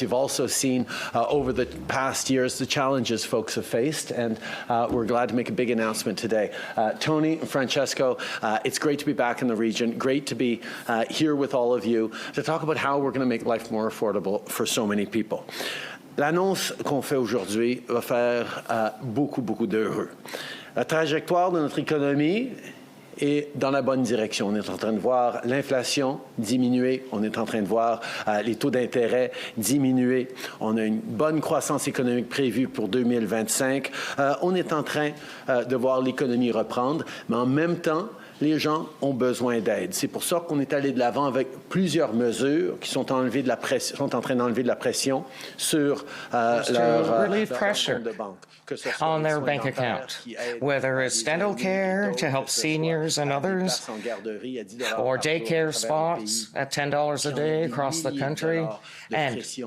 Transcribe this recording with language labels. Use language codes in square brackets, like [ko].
[en] You've also seen over the past years the challenges folks have faced, and we're glad to make a big announcement today. Tony and Francesco, it's great to be back in the region. Great to be here with all of you to talk about how we're going to make life more affordable for so many people. [fr] L'annonce qu'on fait aujourd'hui va faire beaucoup d'heureux. La trajectoire de notre économie est dans la bonne direction. On est en train de voir l'inflation diminuer, on est en train de voir les taux d'intérêt diminuer, on a une bonne croissance économique prévue pour 2025, on est en train de voir l'économie reprendre, mais en même temps, les gens ont besoin d'aide. C'est pour ça qu'on est allé de l'avant avec plusieurs mesures qui sont en train d'enlever de la pression sur leur compte de banque. [en] On their bank account, whether it's dental care to help seniors and others, or daycare spots at $10 a day across the country, and